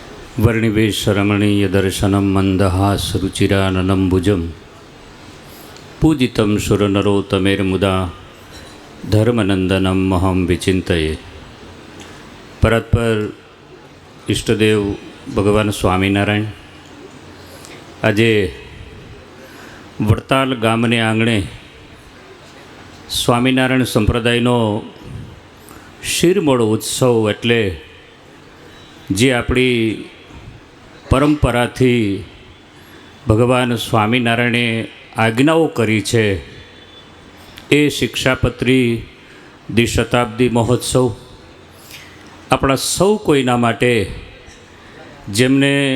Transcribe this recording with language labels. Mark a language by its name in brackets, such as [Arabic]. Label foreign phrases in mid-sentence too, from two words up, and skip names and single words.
[Sanskrit] वर्णिवेशरमणीयदर्शनं मन्दहासरुचिराननं पूजितं सुरनरोत्तमेर्मुदा धर्मनंदनम महम विचिंतये। [Gujarati] પરત્પર ઇષ્ટદેવ ભગવાન સ્વામીનારાયણ આજે વડતાલ ગામને આંગણે સ્વામિનારાયણ સંપ્રદાયનો શિરમોળ ઉત્સવ એટલે જે આપણી પરંપરાથી ભગવાન સ્વામિનારાયણે આજ્ઞાઓ કરી છે એ શિક્ષાપત્રી દ્વિશતાબ્દી મહોત્સવ આપણા સૌ કોઈના માટે જેમને